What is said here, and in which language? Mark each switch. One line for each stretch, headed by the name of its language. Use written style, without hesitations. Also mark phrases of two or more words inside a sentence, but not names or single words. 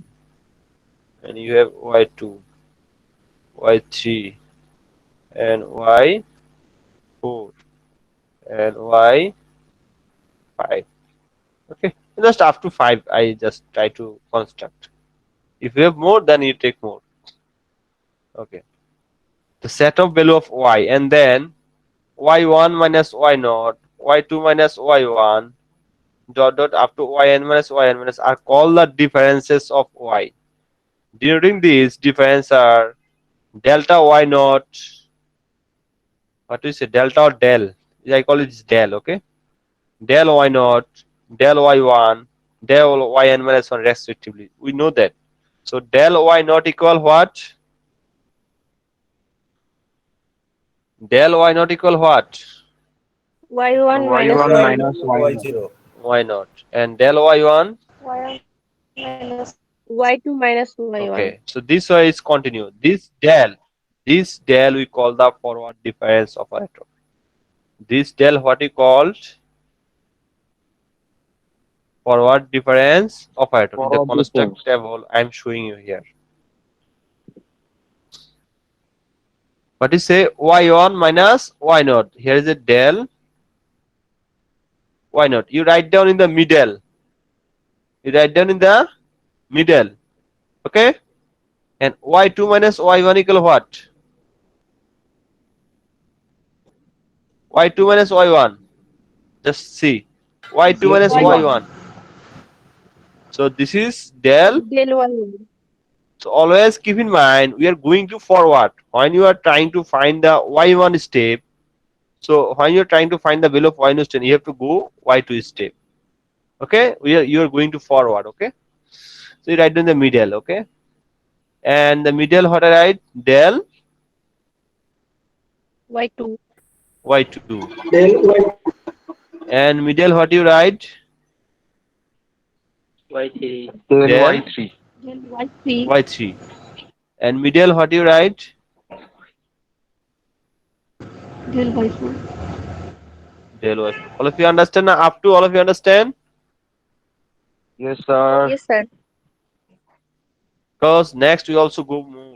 English: And you have y2, y3, and y4, and y5. Okay, just up to 5 I just try to construct. If you have more, then you take more. Okay, the set of value of y, and then y1 minus y0, y2 minus y1, dot dot up to yn minus are called the differences of y. Denoting these difference are delta y0. What do you say? Delta or del? I call it del. Okay, del y0, del y1, del yn minus 1 respectively. We know that. So del y0 equal what? Del y0 equal what? Y1 minus y0. Y0. And del y1? Y1 minus Y2 minus Y1. Okay, so this way is continue. This del we call the forward difference operator. This del what we called? Forward difference operator. In the construct table I am showing you here. What is say? Y1 minus y0. Here is a del y0. You write down in the middle. Okay, and y2 minus y1 equal what? Y2 minus y1, just see. y2 minus y1. So this is del. Del Y1. So always keep in mind we are going to forward when you are trying to find the y1 step. So when you are trying to find the value of y1 step, you have to go y2 step. Okay, you are going to forward. Okay, so you write in the middle. Okay, and the middle what I write del Y2. y2, Del Y. and middle what you write Y3. Del del Y3. Del Y3. y3, and middle what you write Del Y4. del y4. All of you understand now? Up to all of you understand? Yes, sir. Yes, sir. Because next we also go more.